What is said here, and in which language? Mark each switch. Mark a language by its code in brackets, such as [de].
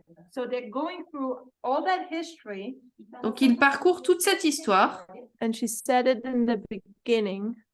[en] So they're going through all that history, [fr] Donc il parcourt toute cette histoire, [en] and she said it in the beginning.